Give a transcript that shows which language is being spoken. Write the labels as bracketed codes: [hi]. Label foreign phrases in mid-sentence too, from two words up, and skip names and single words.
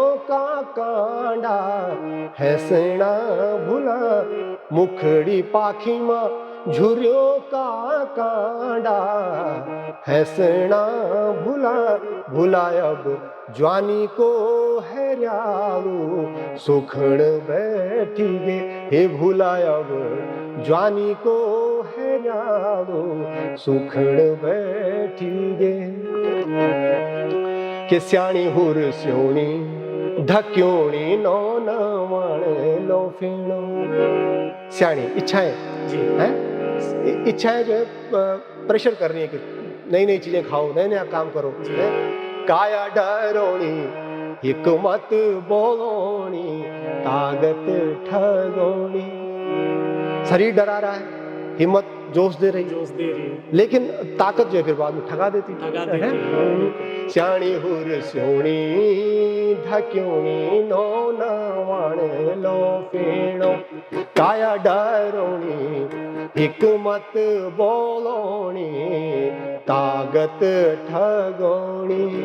[gbm] का कांडा हैसना भुला, मुखड़ी पाखी मां झुरियों का कांडा हैसना भुला, भुलायब जवानी को हैरालू सुखण बैठी गे, हे भुलायब जवानी को हैरालू सुखण बैठी गे, कि स्याणी हुर स्योणी ढक्योणी नो नवण लो फेणो, स्याणी [hi] इच्छाएं हैं, इच्छाएं जो है प्रेशर कर रही है कि नई नई चीजें खाओ, नया नया काम करो, [gbm] काया डरोणी हिकमत बोलोणी ताकत ठगोणी, [hi] शरीर डरा रहा है, हिम्मत जोश दे रही है, लेकिन ताकत जो है फिर बाद में ठगा देती है। [gbm] स्याणी हुर स्योणी ढक्योणी नो नवण लो फेणो, काया डरोणी हिकमत बोलोणी ताकत ठगोणी,